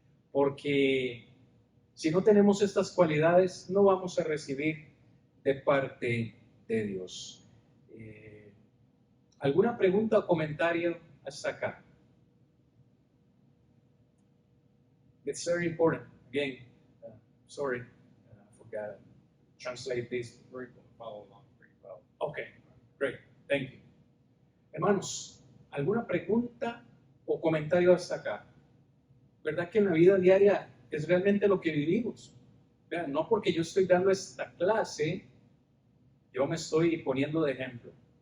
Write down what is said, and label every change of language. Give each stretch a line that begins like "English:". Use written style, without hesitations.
Spanish: Porque si no tenemos estas cualidades, no vamos a recibir de parte de Dios. ¿Alguna pregunta o comentario hasta acá?
English: It's very important. Again, sorry, I forgot to translate this. Follow along pretty well. Okay, great, thank you.
Spanish: Hermanos, ¿alguna pregunta o comentario hasta acá? ¿Verdad que en la vida diaria es realmente lo que vivimos? Vean, no porque yo estoy dando esta clase, yo me estoy poniendo de ejemplo.